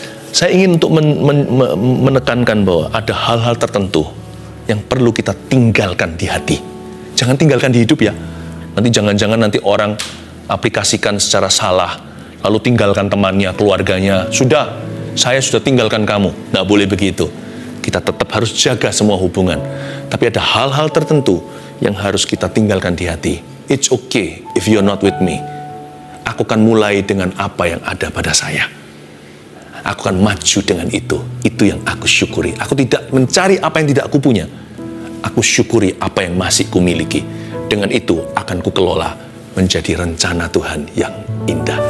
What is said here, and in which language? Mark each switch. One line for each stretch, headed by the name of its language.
Indonesian: Saya ingin untuk menekankan bahwa ada hal-hal tertentu yang perlu kita tinggalkan di hati. Jangan tinggalkan di hidup ya. Nanti jangan-jangan nanti orang aplikasikan secara salah, lalu tinggalkan temannya, keluarganya. Sudah, saya sudah tinggalkan kamu. Nggak boleh begitu. Kita tetap harus jaga semua hubungan. Tapi ada hal-hal tertentu yang harus kita tinggalkan di hati.
English: It's okay if you're not with me.
Indonesian: Aku akan mulai dengan apa yang ada pada saya. Aku akan maju dengan itu. Itu yang aku syukuri. Aku tidak mencari apa yang tidak aku punya. Aku syukuri apa yang masih kumiliki. Dengan itu akan kukelola menjadi rencana Tuhan yang indah.